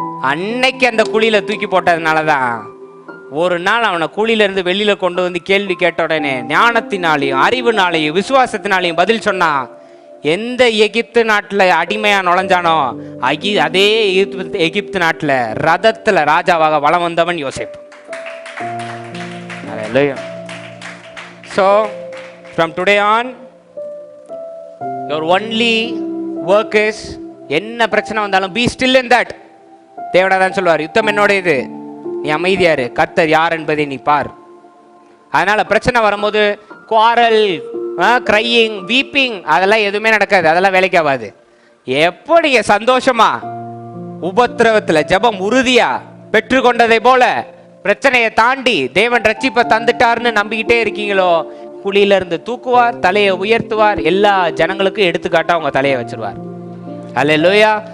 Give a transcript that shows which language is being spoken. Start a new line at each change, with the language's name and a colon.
Tamil: அன்னைக்கு அந்த குழியில தூக்கி போட்டதுனால தான் ஒரு நாள் அவனை குழியிலிருந்து வெளியில கொண்டு வந்து கேள்வி கேட்ட உடனே ஞானத்தினாலையும் அறிவுனாலையும் விசுவாசத்தினாலையும் பதில் சொன்னான். எந்த எகிப்து நாட்டில் அடிமையா நுழைஞ்சானோ அதே எகிப்து நாட்டில் ரதத்துல ராஜாவாக வலம் வந்தவன் யோசேப்பு.
English: So from today on your only work is,
Tamil: என்ன பிரச்சனை வந்தாலும்
English: be still in that.
Tamil: தேவனாதான் சொல்லுவார், யுத்தம் என்னோட இது, நீ அமைதியாரு, கர்த்தர் யார் என்பதை நீ பார். அதனால பிரச்சனை வரும்போது குவாரல், கிரையிங், வீப்பிங் அதெல்லாம் எதுவுமே நடக்காது, அதெல்லாம் வேலைக்கு ஆகாது. எப்போ நீங்க சந்தோஷமா உபத்திரவத்துல ஜெபம் உறுதியா பெற்றுக்கொண்டதை போல பிரச்சனையை தாண்டி தேவன் ரட்சிப்பை தந்துட்டார்னு நம்பிக்கிட்டே இருக்கீங்களோ, குழியில இருந்து தூக்குவார், தலையை உயர்த்துவார், எல்லா ஜனங்களுக்கும் எடுத்துக்காட்டா உங்க தலையை வச்சிருவார். அல்லேலூயா.